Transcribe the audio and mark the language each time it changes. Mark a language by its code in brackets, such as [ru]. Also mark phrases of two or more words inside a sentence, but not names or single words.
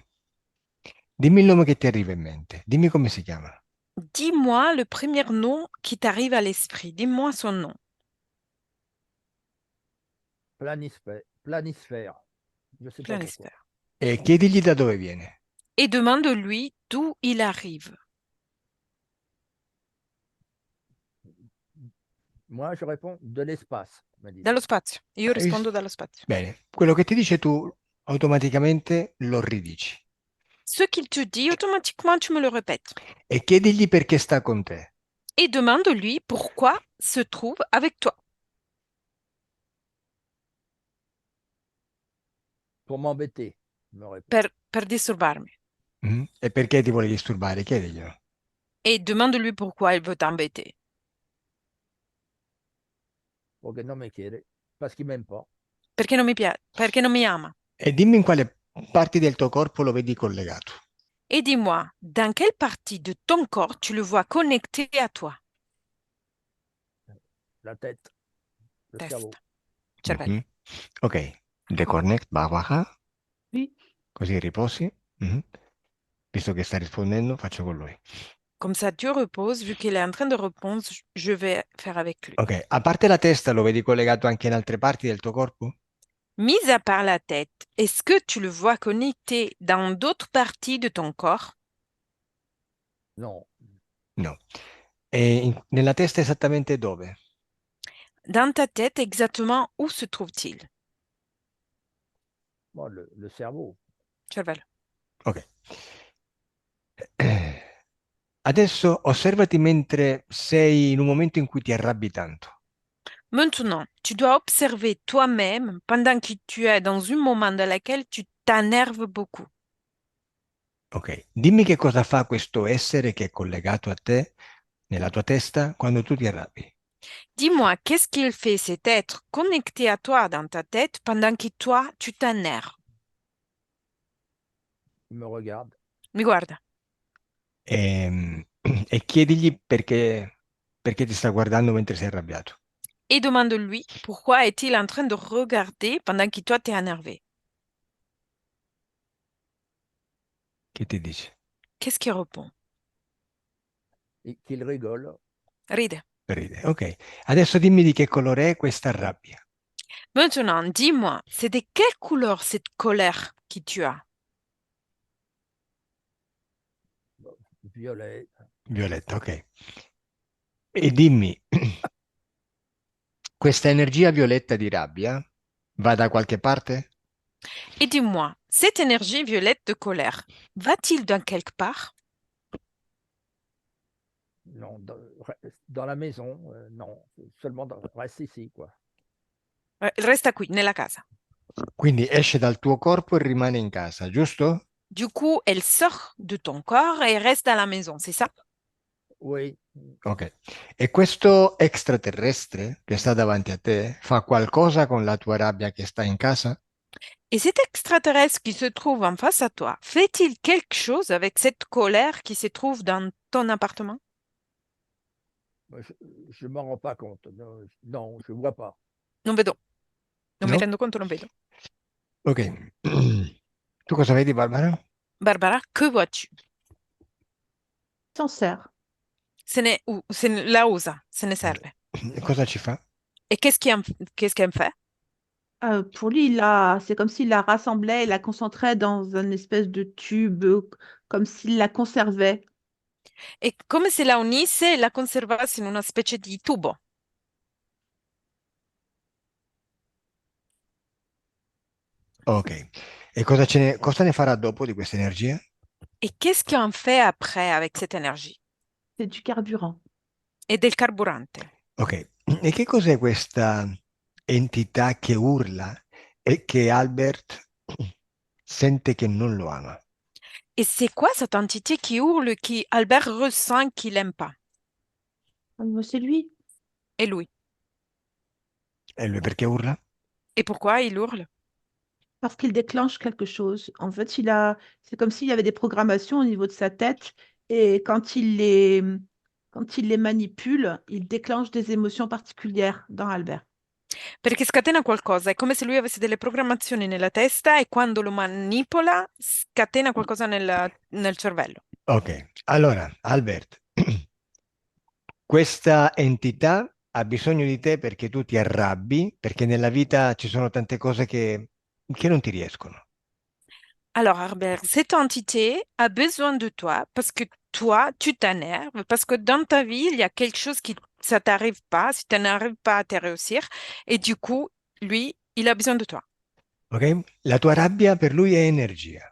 [it] Dimmi il nome che ti arriva in mente, dimmi come si chiama. [fr] Dis-moi le premier nom qui t'arrive à l'esprit. Dis-moi son nom. Planisphère. Planisphère. Je sais pas pourquoi. Planisphère. [it] E chiedigli da dove viene. [fr] Et demande-lui d'où il arrive. Moi, je réponds de l'espace, me [it] Dallo [fr] dit-il. [it] spazio. Io rispondo dallo spazio. Bene, quello che ti dice tu automaticamente lo ridici. [fr] Ce qu'il te dit, automatiquement, tu me le répètes. [it] E chiedigli perché sta con te. [fr] Et demande-lui pourquoi se trouve avec toi. Pour m'embêter, il me répond. [it] Per disturbarmi. E perché ti vuole disturbare? Chiediglielo. [fr] Et demande-lui pourquoi il veut t'embêter. [it] Perché non mi chiede. [fr] Parce qu'il m'aime pas. [it] Perché non mi piace, perché non mi ama. E dimmi in quale parti del tuo corpo lo vedi collegato. [fr] Et dis-moi, dans quelle partie de ton corps tu le vois connecté à toi? La tête, le cerveau. [it] Testa, cervello. Mhm. Ok, deconnect, bawaha, [fr] Oui. [it] così riposi. Mhm. Visto che sta rispondendo, faccio con lui. [fr] Comme ça, tu reposes. Vu qu'il est en train de répondre, je vais faire avec lui. [it] Ok, a parte la testa, lo vedi collegato anche in altre parti del tuo corpo? [fr] Mis à part la tête, est-ce que tu le vois connecté dans d'autres parties de ton corps? Non. [it] No. E nella testa esattamente dove? [fr] Dans ta tête, exactement où se trouve-t-il? Moi, le cerveau. [it] Cervello. Ok. Adesso osservati mentre sei in un momento in cui ti arrabbi tanto. [fr] Maintenant, tu dois observer toi-même pendant que tu es dans un moment dans lequel tu t'énerves beaucoup. [it] Ok, dimmi che cosa fa questo essere che è collegato a te, nella tua testa, quando tu ti arrabbi. [fr] Dis-moi, qu'est-ce qu'il fait cet être connecté à toi dans ta tête pendant que toi, tu t'énerves? Il me regarde. [it] Mi guarda E chiedigli perché ti sta guardando mentre sei arrabbiato. [fr] et demande-lui pourquoi est-il en train de regarder pendant que toi, t'es énervé. [it] Che ti dice? [fr] Qu'est-ce qu'il répond? Et qu'il rigole. [it] Ride. Ride. Ok. Adesso dimmi di che colore è questa rabbia. [fr] Maintenant, dis-moi, c'est de quelle couleur cette colère que tu as? Violet. [it] Violetta, ok. E dimmi, questa energia violetta di rabbia va da qualche parte? [fr] Et dis-moi, cette énergie violette de colère, va-t-il dans quelque part? Non, dans la maison, non. Seulement reste ici, quoi. [it] Resta qui, nella casa. Quindi esce dal tuo corpo e rimane in casa, giusto? [fr] Du coup, elle sort de ton corps et reste à la maison, c'est ça? Oui. Ok. [it] E questo extraterrestre che sta davanti a te fa qualcosa con la tua rabbia che sta in casa? [fr] Et cet extraterrestre qui se trouve en face à toi, fait-il quelque chose avec cette colère qui se trouve dans ton appartement? Je ne m'en rends pas compte. Non, non, je ne vois pas. [it] Non vedo, non mi No? rendo conto, non vedo. Ok. Tu cosa vedi, Barbara? [fr] Barbara, que vois-tu? S'en sert. [it] La usa, se ne serve. Cosa ci fa? [fr] Et qu'est-ce qu'elle fait? Pour lui, c'est comme s'il la rassemblait et la concentrait dans un espèce de tube, comme s'il la conservait. [it] È come se la unisse e la conservasse in una specie di tubo. Ok. E cosa ne farà dopo di questa energia? [fr] Et qu'est-ce qu'on fait après avec cette énergie? C'est du carburant. [it] E del carburante. Ok. E che cos'è questa entità che urla e che Albert sente che non lo ama? [fr] Et c'est quoi cette entité qui hurle, qui Albert ressent qu'il n'aime pas? C'est lui. Et lui. [it] E lui perché urla? [fr] Et pourquoi il hurle? Parce qu'il déclenche quelque chose. En fait, c'est comme s'il y avait des programmations au niveau de sa tête et quand il les manipule, il déclenche des émotions particulières dans Albert. [it] Perché scatena qualcosa, è come se lui avesse delle programmazioni nella testa e quando lo manipola scatena qualcosa nel cervello. Ok. Allora, Albert, questa entità ha bisogno di te perché tu ti arrabbi, perché nella vita ci sono tante cose che non ti riescono. [fr] Alors, Herbert, cette entité a besoin de toi parce que toi, tu t'énerves, parce que dans ta vie, il y a quelque chose qui ça t'arrive pas, si tu n'arrives pas à te réussir, et du coup, lui, il a besoin de toi. Ok? [it] La tua rabbia per lui è energia.